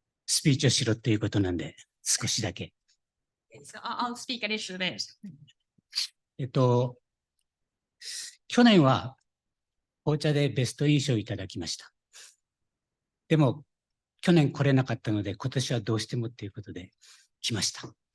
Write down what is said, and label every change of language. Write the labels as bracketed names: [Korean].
[Japanese] スピーチをしろっていうことなんで、少しだけ。 [English] So I'll speak a little bit. [Japanese] 去年は紅茶でベスト優勝いただきました。でも、去年来れなかったので、今年はどうしてもっていうことで来ました。